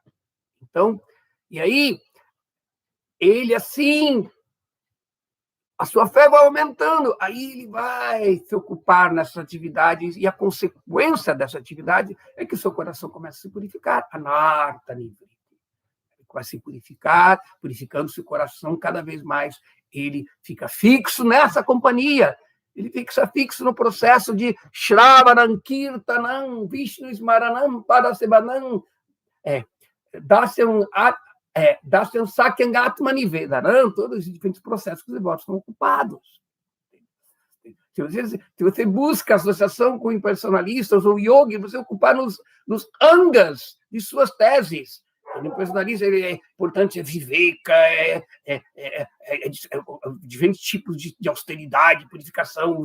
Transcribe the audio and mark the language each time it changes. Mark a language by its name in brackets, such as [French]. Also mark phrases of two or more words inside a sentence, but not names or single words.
[Portuguese] Então, e aí, ele assim a sua fé vai aumentando, aí ele vai se ocupar nessas atividades, e a consequência dessa atividade é que o seu coração começa a se purificar. [Sanskrit] अनर्त निवृत्ति. [Portuguese] Ele vai se purificar, purificando seu coração cada vez mais. Ele fica fixo nessa companhia, ele fica fixo no processo de [Sanskrit] श्रवणम्, कीर्तनम्, विष्णु स्मरणम्, पादसेवनम्, दास्यम् सख्यम् आत्मनि वेदनम्, [Portuguese] todos os diferentes processos que os devotos estão ocupados. Se você busca associação com impersonalistas ou yogi, você ocupar nos angas de suas teses. O impersonalista, é importante, é viveka, diferentes tipos de austeridade, purificação.